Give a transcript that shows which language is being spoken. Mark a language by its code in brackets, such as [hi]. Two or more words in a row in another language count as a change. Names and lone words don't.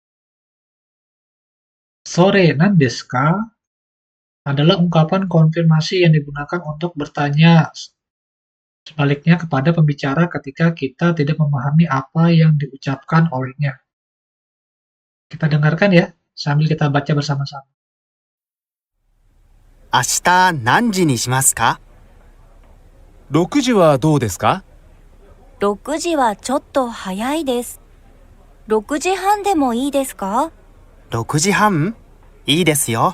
[ja] それなんですか [id] adalah ungkapan konfirmasi yang digunakan untuk bertanya sebaliknya kepada pembicara ketika kita tidak memahami apa yang diucapkan olehnya. Kita dengarkan ya, sambil kita baca bersama-sama. [ja] 明日何時にしますか？ 6時はどうですか？ 6時はちょっと早いです。6時半でもいいですか？ 6時半？いいですよ。